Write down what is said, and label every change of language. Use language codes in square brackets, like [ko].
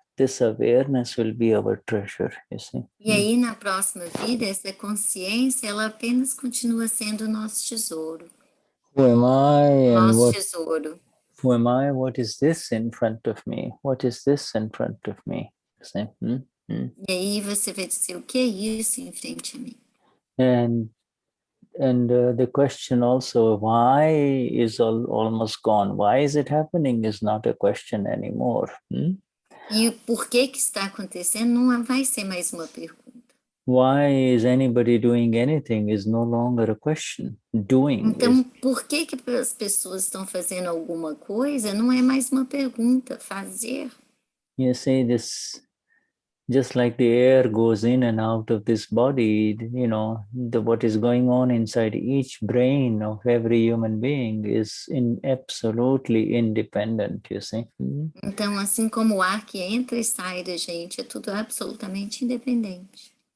[en] This awareness will be our treasure, you see. [pt] E aí, na próxima vida, essa consciência, ela apenas continua sendo o nosso tesouro. [en] Who am I and [pt] Nosso tesouro. [en] Who am I? What is this in front of me? What is this in front of me? You see? [pt] E aí você vai dizer, o que é isso em frente a mim? [en] And the question also, why is almost gone? Why is it happening is not a question anymore. [pt] E o porquê que está acontecendo não vai ser mais uma pergunta. [en] Why is anybody doing anything is no longer a question. Doing. [pt] Então, por que as pessoas estão fazendo alguma coisa não é mais uma pergunta. Fazer. [en] You see, this, just like the air goes in and out of this body, you know, what is going on inside each brain of every human being is absolutely independent, you see. [pt] Então, assim como o ar que entra e sai da gente, é tudo absolutamente independente.